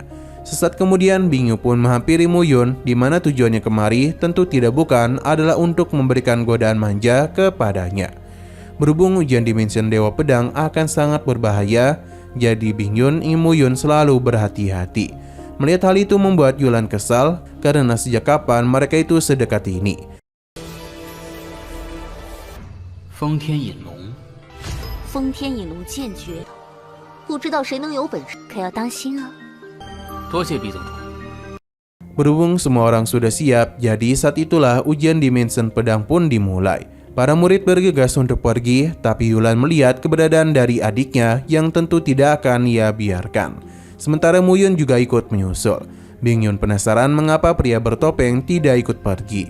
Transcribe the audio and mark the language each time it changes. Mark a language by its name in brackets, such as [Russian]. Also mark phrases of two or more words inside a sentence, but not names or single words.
[Indonesian] Sesaat kemudian Bing Yun pun menghampiri Mu Yun, di mana tujuannya kemari tentu tidak bukan adalah untuk memberikan godaan manja kepadanya. Berhubung ujian di mansion Dewa Pedang akan sangat berbahaya, jadi Bing Yun ingin Mu Yun selalu berhati-hati. Melihat hal itu membuat Yulan kesal karena sejak kapan mereka itu sedekat ini. [Chinese] 风天引龙，风天引龙剑诀，不知道谁能有本事，可要当心啊！多谢毕总统。 [Indonesian] Berhubung semua orang sudah siap, jadi saat itulah ujian di mansion pedang pun dimulai. Para murid bergegas untuk pergi, tapi Yulan melihat keberadaan dari adiknya yang tentu tidak akan ia biarkan. Sementara Mu Yun juga ikut menyusul. Bing Yun penasaran mengapa pria bertopeng tidak ikut pergi.